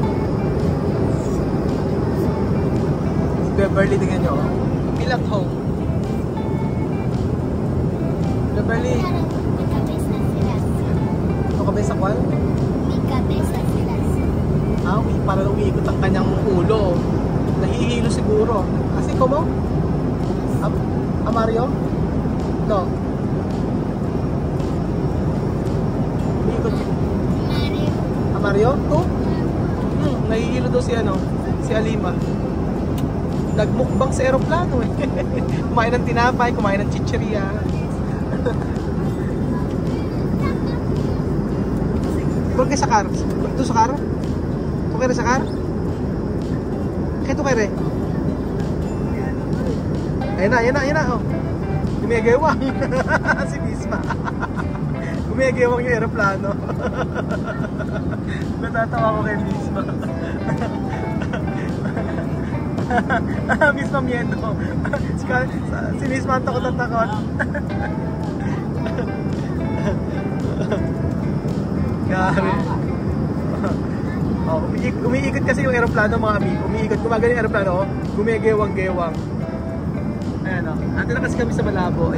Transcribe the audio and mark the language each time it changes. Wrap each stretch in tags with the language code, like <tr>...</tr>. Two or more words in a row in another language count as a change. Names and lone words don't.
<tl>Si Beverly, tingnan nyo, oh. Feel at home. Beverly. Ito kami sa kwan? Para umiikot ang kanyang ulo. Nahihilo siguro. Kasi como? Mario? No. Umiikot si Mario? To? Nahihilo daw si Alima. Nagmukbang sa aeroplano eh. Kumain ng tinapay, kumain ng chichirya. Ikaw kayo sa car? Ito sa car? Ito kayo sa car? Kaya ito kayo re? Ayan na oh. Gumegewang. Si Misma. Gumegewang yung aeroplano. Natatawa ko kay Misma. Misma miedo. Si Misma ang takot. Gari. Umiikot kasi yung aeroplano mga amigo. Umiikot, gumagano yung aeroplano, gumegewang-gewang. Ayan o. Nandito na kasi kami sa Malabo.</tl>